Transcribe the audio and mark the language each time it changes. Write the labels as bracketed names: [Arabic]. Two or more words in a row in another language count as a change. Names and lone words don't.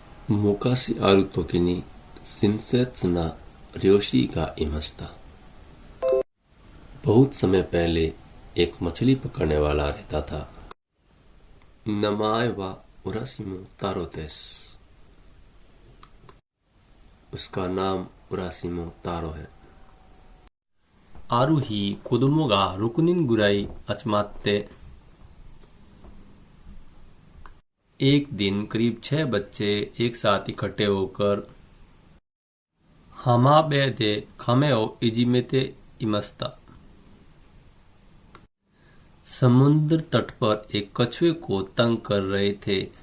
[Japanese] 昔ある時に親切な漁師がいました। [Hindi] बहुत समय पहले एक मछली पकड़ने वाला रहता था। [Japanese] 名前は浦島太郎です. [Hindi] उसका नाम उरासिमो तारो है। [Japanese] ある日、子供が6人ぐらい集まって、 [Hindi] एक दिन करीब 6 बच्चे एक साथ इकट्ठे होकर [Japanese] 浜辺で亀をいじめていました. [Hindi] समुद्र तट पर एक कछुए को तंग कर रहे थे।